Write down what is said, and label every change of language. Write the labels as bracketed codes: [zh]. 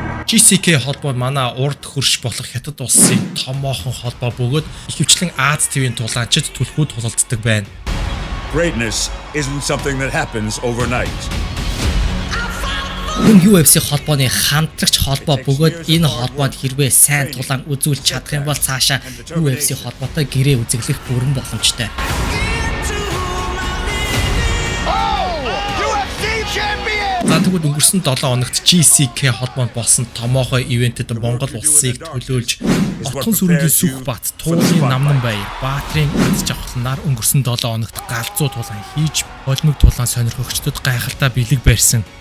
[mn] GCK холбоо манай урд хөрш болох хятад улсын томоохон холбоо бөгөөд ихэвчлэн Аз ТV-ийн тулаанчид түлхүү тулалддаг байна. [en] Greatness isn't something that happens overnight. [mn] UFC холбооны хамтрагч холбоо бөгөөд энэ холбоонд хэрвээ сайн тулаан үзүүлж чадах юм бол цаашаа UFC холбоотой гэрээ үзэглэх бүрэн боломжтой. За тэгвэл өнгөрсөн 7 хоногт GCK холбоонд болсон томоохон ивентэд Монгол улсыг төлөөлж Отхон сүрэнгийн Сүх Бат, Туулын Намнан Баяр, Баатрин Аз жавхланаар өнгөрсөн 7 хоногт галзуу тулаан хийж холимог тулаан сонирхогчдод гайхалтай бэлэг барьсан.